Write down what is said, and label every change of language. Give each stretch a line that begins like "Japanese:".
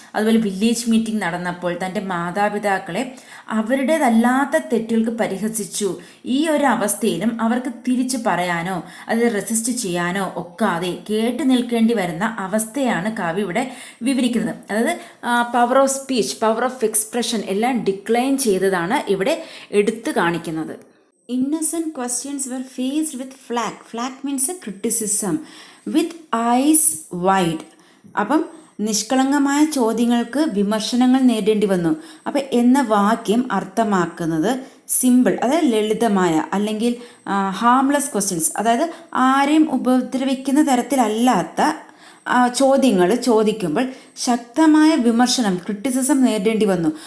Malayalam: അതുപോലെ village meeting നടന്നപ്പോൾ തൻ്റെ മാതാപിതാക്കളെ അവരുടേതല്ലാത്ത തെറ്റുകൾക്ക് പരിഹസിച്ചു. ഈ ഒരു അവസ്ഥയിലും അവർക്ക് തിരിച്ചു പറയാനോ അത് റെസിസ്റ്റ് ചെയ്യാനോ ഒക്കാതെ കേട്ടു നിൽക്കേണ്ടി വരുന്ന അവസ്ഥയാണ് കവി ഇവിടെ വിവരിക്കുന്നത്. അതായത് power of speech, power of expression എല്ലാം ഡിക്ലൈൻ ചെയ്തതാണ് ഇവിടെ എടുത്തു കാണിക്കുന്നത്.
English: Innocent questions were faced with flack. Flack means a criticism. With eyes wide.
Malayalam: അപ്പം നിഷ്കളങ്കമായ ചോദ്യങ്ങൾക്ക് വിമർശനങ്ങൾ നേരിടേണ്ടി വന്നു. അപ്പം എന്ന വാക്യം അർത്ഥമാക്കുന്നത് സിമ്പിൾ, അതായത് ലളിതമായ അല്ലെങ്കിൽ ഹാംലെസ് ക്വസ്റ്റ്യൻസ്, അതായത് ആരെയും ഉപദ്രവിക്കുന്ന തരത്തിലല്ലാത്ത ചോദ്യങ്ങൾ ചോദിക്കുമ്പോൾ ശക്തമായ വിമർശനം, ക്രിറ്റിസിസം നേരിടേണ്ടി വന്നു.